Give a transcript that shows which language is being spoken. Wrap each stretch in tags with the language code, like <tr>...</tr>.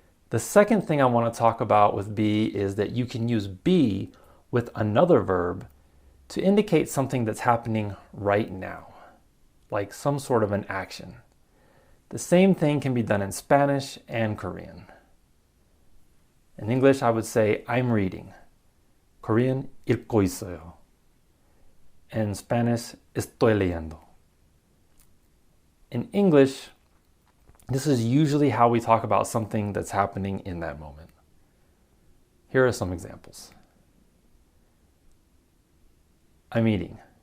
<en>The second thing I want to talk about with be is that you can use be with another verb to indicate something that's happening right now, like some sort of an action. The same thing can be done in Spanish and Korean. In English, I would say I'm reading.</en> <ko>Korean, 읽고 있어요.</ko> <en>In Spanish,</en> <es>estoy leyendo.</es> <en>In English, this is usually how we talk about something that's happening in that moment. Here are some examples. I'm eating.</en>